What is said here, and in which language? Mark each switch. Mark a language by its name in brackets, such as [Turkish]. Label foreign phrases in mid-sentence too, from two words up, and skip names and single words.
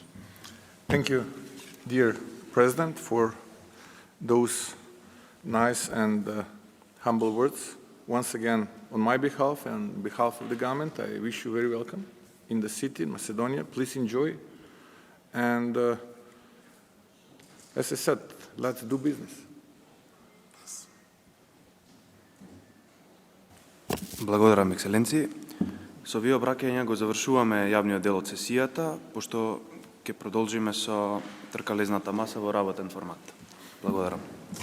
[English] Thank you, dear President, for those nice and humble words. Once again, on my behalf and on behalf of the government, I wish you very welcome in the city, in Macedonia. Please enjoy. And as I said, let's do business. [Macedonian] Благодарам, Екселенци. Со овие обраќања го завршуваме јавниот дел од сесијата, пошто ќе продолжиме со тркалезната маса во работен формат. Благодарам.